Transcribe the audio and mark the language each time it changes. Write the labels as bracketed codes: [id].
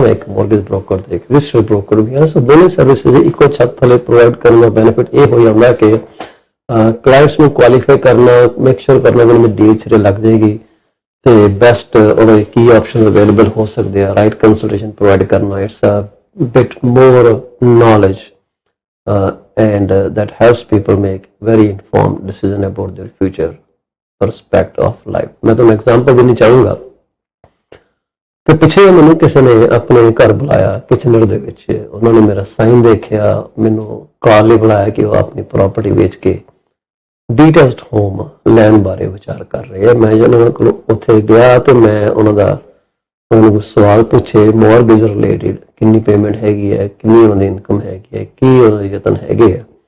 [pa] ਮੈਂ ਇੱਕ mortgage broker ਤੇ ਇੱਕ ਰਜਿਸਟਰਡ ਬ੍ਰੋਕਰ ਵੀ ਹਾਂ। ਸੋ ਦੋਨੇ ਸਰਵਿਸਿਜ਼ ਇੱਕੋ ਛੱਤ ਥੱਲੇ ਪ੍ਰੋਵਾਈਡ ਕਰਨ ਦਾ ਬੈਨੀਫਿਟ ਇਹ ਹੋ ਜਾਂਦਾ ਕਿ ਕਲਾਇੰਟਸ ਨੂੰ ਕੁਆਲੀਫਾਈ ਕਰਨਾ, ਮੇਕ ਸ਼ੋਰ ਕਰਨਾ ਕਿ ਉਹਨਾਂ ਦੀ ਡੀਲ ਸਿਰੇ ਲੱਗ ਜਾਏਗੀ ਤੇ ਬੈਸਟ ਉਹਦੇ ਕੀ ਆਪਸ਼ਨ ਅਵੇਲੇਬਲ ਹੋ ਸਕਦੇ ਆ, ਰਾਈਟ ਕੰਸਲਟੇਸ਼ਨ ਪ੍ਰੋਵਾਈਡ ਕਰਨਾ। [en] It's a bit more knowledge and that helps people make very informed decision about their future prospect of life. [pa] मैं तो एग्जांपल देनी चाहूँगा कि पिछले ਮੈਨੂੰ ਕਿਸੇ ਨੇ ਆਪਣੇ ਘਰ ਬੁਲਾਇਆ ਕਿਚਨਰ ਦੇ ਵਿੱਚ। ਉਹਨਾਂ ਨੇ ਮੇਰਾ ਸਾਈਨ ਦੇਖਿਆ, ਮੈਨੂੰ ਕਾਲ ਲਈ ਬੁਲਾਇਆ ਕਿ ਉਹ ਆਪਣੀ ਪ੍ਰਾਪਰਟੀ ਵੇਚ ਕੇ ਡੀਟੈਚਡ ਹੋਮ ਲੈਣ ਬਾਰੇ ਵਿਚਾਰ ਕਰ ਰਹੇ ਆ। ਮੈਂ ਜਦੋਂ ਉਹਨਾਂ ਕੋਲ ਉੱਥੇ ਗਿਆ ਤੇ ਮੈਂ ਉਹਨਾਂ ਨੂੰ ਸਵਾਲ ਪੁੱਛੇ ਮੌਰਗੇਜ ਰਿਲੇਟਡ, ਕਿੰਨੀ ਪੇਮੈਂਟ ਹੈਗੀ ਹੈ, ਕਿੰਨੀ ਉਹਨਾਂ ਦੀ ਇਨਕਮ ਹੈਗੀ ਹੈ, ਕੀ ਉਹਨਾਂ ਦੇ ਯਤਨ ਹੈਗੇ ਆ।